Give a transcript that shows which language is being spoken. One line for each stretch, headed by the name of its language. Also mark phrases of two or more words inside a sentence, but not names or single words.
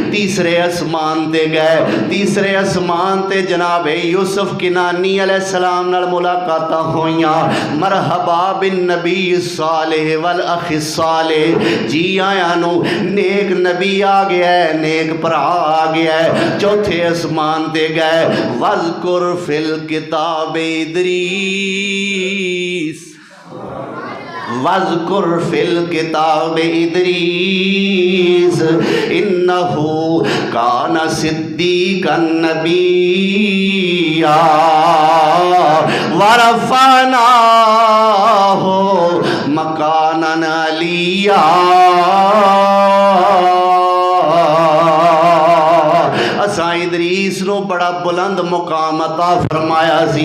Punjabi: تیسرے آسمان تے گئے، تیسرے آسمان تے جناب یوسف کنعانی علیہ السلام نال ملاقاتاں ہوئیاں.
Arabic: مرحبا بالنبي الصالح والأخ الصالح,
Punjabi: جی آیا نوں نیک نبی آ گیا ہے، نیک بھرا آ گیا ہے. چوتھے آسمان تے گئے,
Arabic: واذكر في الكتاب إدريس، واذكر في الكتاب إدريس، إنه كان صديقا نبيا ورفعناه مكانا عليا.
Punjabi: اساں ادریس نوں بڑا بلند مقام عطا فرمایا سی.